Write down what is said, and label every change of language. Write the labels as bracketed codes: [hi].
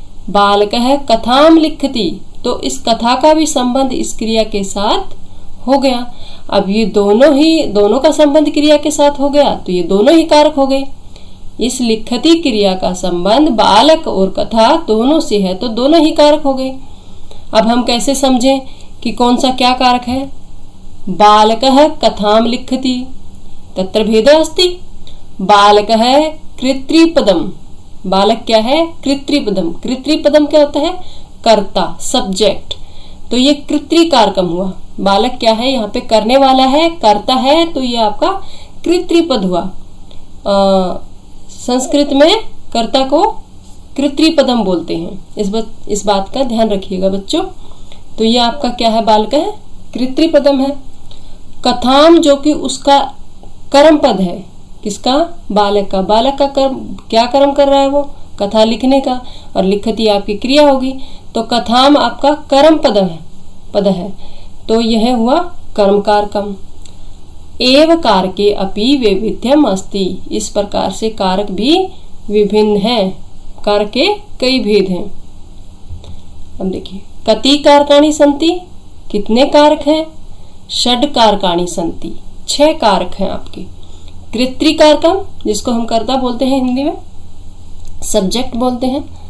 [sa] बालकः कथाम लिखति। [hi] तो इस कथा का भी संबंध इस क्रिया के साथ हो गया। अब ये दोनों का संबंध क्रिया के साथ हो गया, तो ये दोनों ही कारक हो गए। इस लिखति क्रिया का संबंध बालक और कथा दोनों से है, तो दोनों ही कारक हो गए। अब हम कैसे समझें कि कौन सा क्या कारक है? [sa] बालकः कथाम लिखति तत्र भेदः अस्ति। बालकः कृत्रिपदम। [hi] बालक क्या है? कृत्रिपदम। कृत्रिपदम क्या होता है? कर्ता, सब्जेक्ट। तो ये कृत्रि कारकम हुआ। बालक क्या है? यहाँ पे करने वाला है, कर्ता है, तो ये आपका कृत्रिपद हुआ। संस्कृत में कर्ता को कृत्रिपदम बोलते हैं। इस बात का ध्यान रखिएगा बच्चों। तो ये आपका क्या है? बालक है, कृत्रिपदम है। कथाम जो कि उसका कर्म पद है। किसका? बालक का। बालक का कर्म, क्या कर्म कर रहा है वो? कथा लिखने का। और लिखति आपकी क्रिया होगी, तो कथाम आपका कर्म पद है। तो यह हुआ कर्म कारकम। [sa] एव कारके अपि वैविध्यम अस्ति। [hi] इस प्रकार से कारक भी विभिन्न है। कारक के कई भेद हैं। अब देखिए, [sa] कति कारकाणि सन्ति, [hi] कितने कारक हैं? [sa] षड कारकाणि सन्ति, [hi] 6 कारक हैं आपके। कृत्रिकारकम, जिसको हम कर्ता बोलते हैं हिंदी में, सब्जेक्ट बोलते हैं।